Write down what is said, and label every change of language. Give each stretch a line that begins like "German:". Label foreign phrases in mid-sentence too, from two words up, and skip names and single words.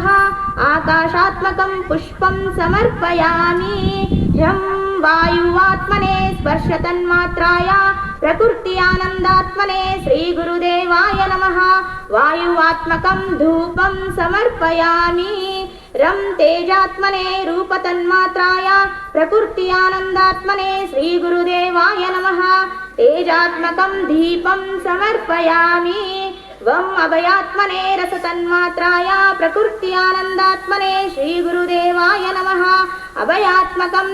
Sanskrit: ఆకాశాత్మకం పుష్పం సమర్పయామి. హ్యం వాయువాత్మనే స్పర్శతన్మాత్రాయ ప్రకృతి ఆనందాత్మనే శ్రీ గురుదేవాయ నమః. వాయువాత్మకం ధూపం సమర్పయామి. रं तेजात्मने रूपतन्मात्राय प्रकृत्यानन्दात्मने श्रीगुरुदेवाय नमः तेजात्मकं दीपं समर्पयामि वं अभयात्मने रसतन्मात्राय प्रकृत्यानन्दात्मने श्रीगुरुदेवाय नमः अभयात्मकं